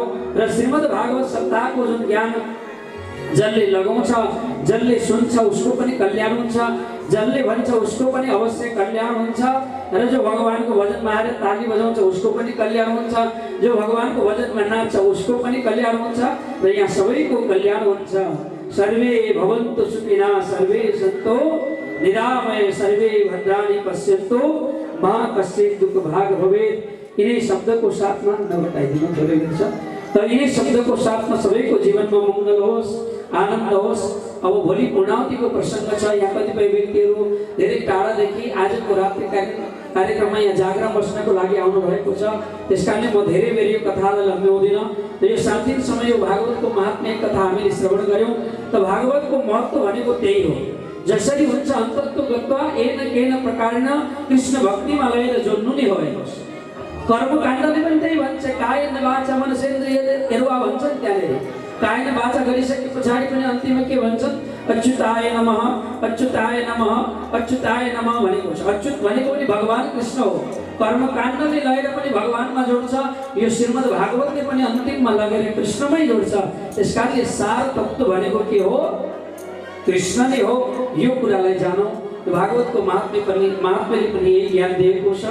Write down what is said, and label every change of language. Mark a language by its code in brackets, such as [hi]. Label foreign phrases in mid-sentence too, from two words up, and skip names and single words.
[ne] र श्रीमद् भागवत सप्ताहको जुन ज्ञान जसले लगाउँछ, जसले सुन्छ उसको पनि कल्याण हुन्छ, जसले भन्छ उसको पनि अवश्य कल्याण हुन्छ। र जो भगवानको भजनमा आएर ताली बजाउँछ उसको पनि कल्याण हुन्छ, जो भगवानको भजनमा नाच्छ उसको पनि कल्याण हुन्छ र यहाँ सबैको कल्याण हुन्छ। [sa] सर्वे भवन्तु सुखिनः सर्वे सन्तु निरामय सर्वे भद्राणि पश्यन्तु मा कश्चित् दुःख भाग भवेत्। [ne] यिनै शब्दको साथमा नघटाइदिनु जरुरी छ। तर यिनै शब्दको साथमा सबैको जीवनमा मङ्गल होस्, आनन्द होस्। अब भोलि पूर्णाहुतिको प्रसङ्ग छ। यहाँ कतिपय व्यक्तिहरू धेरै टाढादेखि आजको रात्रि कार्यक्रममा यहाँ जागरण बस्नको लागि आउनु भएको छ। त्यसकारणले म धेरै बेर यो कथालाई लम्ब्याउँदिनँ। यो 7 दिनसम्म यो भागवतको महात्म्य कथा हामीले श्रवण गऱ्यौँ। त भागवतको महत्त्व भनेको त्यही हो। जसरी हुन्छ [sa] अन्तत्व गत्वा येन केन प्रकारेण [ne] कृष्ण भक्तिमा लगेर जोड्नु नै हो। कर्मकाण्डले पनि त्यही भन्छ, [sa] कायेन वाचा मनसेन्द्रियर्वा [ne] भन्छन्। त्यहाँनिर [sa] कायेन वाचा [ne] गरिसके पछाडि पनि अन्तिममा के भन्छन्, [sa] अच्युताय नमः अच्युताय नमः अच्युताय नमः [ne] भनेको छ। अच्युत भनेको पनि भगवान कृष्ण हो। कर्मकाण्डले लगेर पनि भगवानमा जोड्छ। यो श्रीमद् भागवतले पनि अन्तिममा लगेर कृष्णमै जोड्छ। त्यसकारणले सार तत्त्व भनेको के हो, कृष्ण नै हो। यो कुरालाई जानौँ। भागवतको महात्म्यले पनि यही ज्ञान दिएको छ।